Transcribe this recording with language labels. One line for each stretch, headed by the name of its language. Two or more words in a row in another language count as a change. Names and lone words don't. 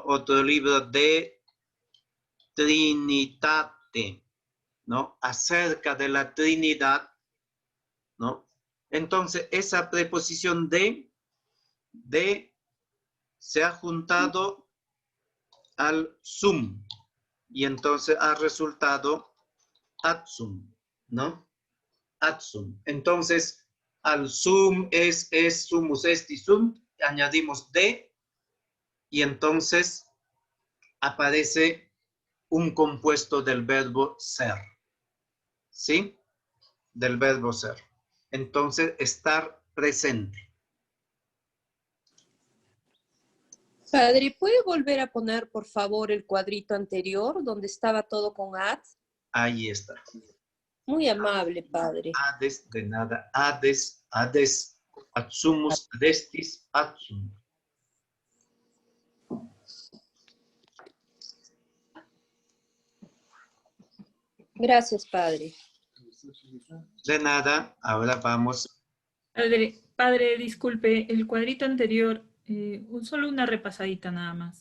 Spanish: Otro libro de Trinitate, ¿no? Acerca de la Trinidad, ¿no? Entonces, esa preposición de se ha juntado al sum y entonces ha resultado
Latin: ad sum,
Spanish: ¿no? Ad sum. Entonces, al
Latin: sum es sumus est sum,
Spanish: añadimos de y entonces aparece un compuesto del verbo ser, ¿sí? Del verbo ser. Entonces, estar presente. Padre, ¿puede volver a poner, por favor, el cuadrito anterior donde estaba todo con ad? Ahí está. Muy amable, Padre. Ades, de nada.
Latin: Ades, ades, ad sumus, adestis, ad sum.
Spanish: Gracias, Padre. De nada. Ahora vamos. Padre, disculpe, el cuadrito anterior, solo una repasadita nada más.